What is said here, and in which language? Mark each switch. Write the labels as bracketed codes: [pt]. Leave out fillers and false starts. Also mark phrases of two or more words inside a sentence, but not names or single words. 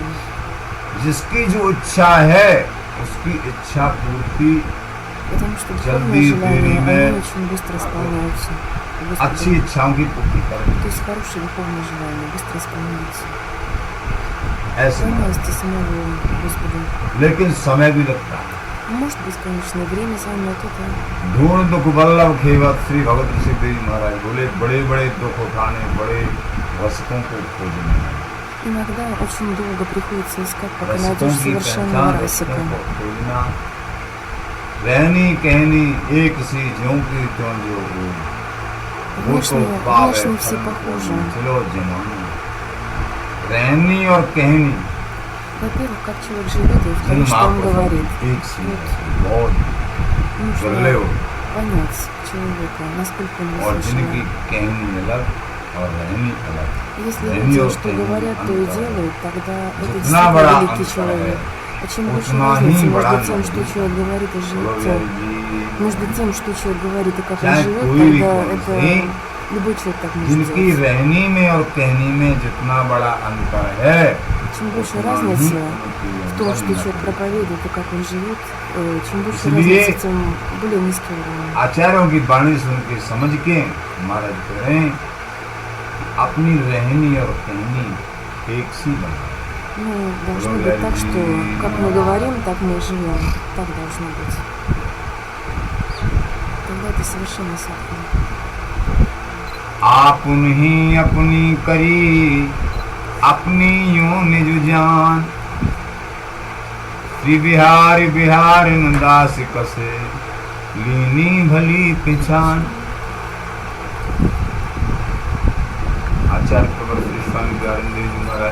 [hi] जिसकी जो इच्छा है उसकी इच्छा पूर्ति [ru] Потому что [hi] जल्दी [ru] духовные [hi] देरी [ru] желания, [hi] में [ru] они очень быстро исполняются. Господу. [hi] अच्छी इच्छाओं की पूर्ति करे, [ru] То есть хорошие духовные желания быстро исполняются. [hi] ऐसे [ru] За милости самого Господа. [hi] लेकिन समय भी लगता है। [ru] Может быть, конечно, время займет это. [hi] ढूंढ दुख वल्लभ खेवत श्री भगवत ऋषि देव महाराज बोले, बड़े बड़े दुख उठाने, बड़े रसिकों को खोजने, [ru] Иногда очень долго приходится искать, пока [hi] रसिकों [ru] найдешь [hi] की [ru] совершенного [hi] पहचान, रसिकों [ru] расика. [hi] को खोजना, रहनी कहनी एक सी ज्यों की त्यों जो हो, वो तो पावे [ru] Внешне все [hi] फल [ru] похожи. [hi] चलो जमाना, रहनी और कहनी [ru] Во-первых, как человек живет, и [hi] जिन [ru] второе, что он [hi] महापुरुषों [ru] говорит. [hi] की एक सी बहुत गले [ru] Нужно [hi] हो, [ru] понять человека, насколько он [hi] और जिनकी [ru] выслушивает. [hi] कहनी अलग और रहनी अलग। [ru] Если [hi] रहनी [ru] люди, [hi] और [ru] что [hi] कहनी [ru] говорят, то и [hi] अंतर है। [ru] делают, тогда это [hi] जितना बड़ा [ru] действительно великий [hi] अंतर [ru] человек. [hi] है, [ru] А чем больше [hi] उतना [ru] разницы [hi] ही बड़ा [ru] между тем, что [hi] नजदीक [ru] человек говорит и [hi] बोलो [ru] живет, [hi] बिहारी जी, [ru] между тем, что человек говорит и как он [hi] चाहे [ru] живет, [hi] कोई भी [ru] тогда [hi] कौन [ru] это [hi] से, [ru] любой человек так может [hi] जिनकी [ru] делать. [hi] रहनी में और कहनी में जितना बड़ा अंतर है, [ru] Чем больше [hi] उतना ही [ru] разница [hi] उनकी [ru] в том, что [hi] अंदर [ru] человек проповедует и как он живет, чем больше [hi] इसलिए [ru] разница, тем более низкий уровень. [hi] आचार्यों की वाणी सुन के समझ के महाराज करें अपनी रहनी और कहनी एक सी बना। [ru] Ну, должно быть так, что как мы говорим, так мы и живем. Так должно быть. Тогда это совершенно сладко. [hi] आपन ही अपनी करी अपनी यूं निज जान, श्री बिहार बिहार दास कसे लीनी भली पिछान। आचार्य प्रवर श्री स्वामी प्यारेंद्र जी महाराज